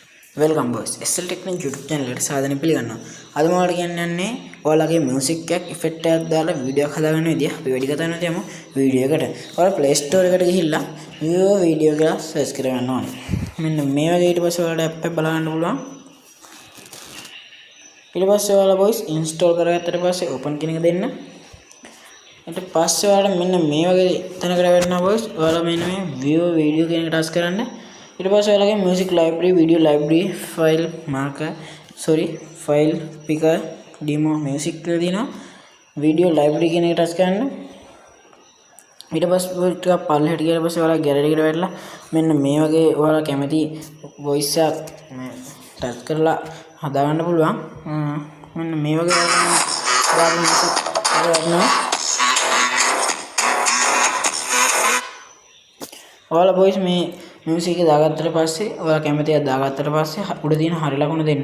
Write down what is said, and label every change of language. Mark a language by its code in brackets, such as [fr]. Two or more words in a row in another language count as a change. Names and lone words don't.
[en] Welcome boys SL Technic YouTube channel [si] සාදරයෙන් පිළිගන්නවා. අද මම කියන්නේ ඔයාලගේ මියුසික් එකක් ඉෆෙක්ට් එකක් දාලා වීඩියෝ එකක් හදාගන්න විදිය. අපි වැඩි කතා නැති යමු වීඩියෝ එකට. ඔයාලා Play Store එකට ගිහිල්ලා View වීඩියෝ කියලා සර්ච් කරගන්න ඕනේ. මෙන්න මේ වගේ ඊට පස්සේ ඔයාලට app එක බලන්න පුළුවන්. ඊට පස්සේ ඔයාලා බොයිස් install කරගත්තට පස්සේ open කියන එක දෙන්න. ඊට පස්සේ ඔයාලට මෙන්න මේ වගේ තැනකට වැටෙනවා බොයිස්. ඔයාලා මෙන්න මේ View වීඩියෝ කියන එක ටච් කරන්න. ඊට පස්සේ ඔයාලගේ [en] music library video library file marker file picker demo music [si] කියලා දිනවා [en] video library [si] කියන එක ටච් කරන්න. ඊට පස්සේ ටිකක් පල්ලෙහාට ගියාට පස්සේ ඔයාලා gallery එකට වැටලා මෙන්න මේ වගේ ඔයාලා කැමති voice එකක් ටච් කරලා හදාගන්න පුළුවන්. මෙන්න මේ වගේ ඔයාලා voice මේ music එක දාගත්තට පස්සේ ඔයාලා කැමති එකක් දාගත්තට පස්සේ උඩ තියෙන හරි ලකුණ දෙන්න.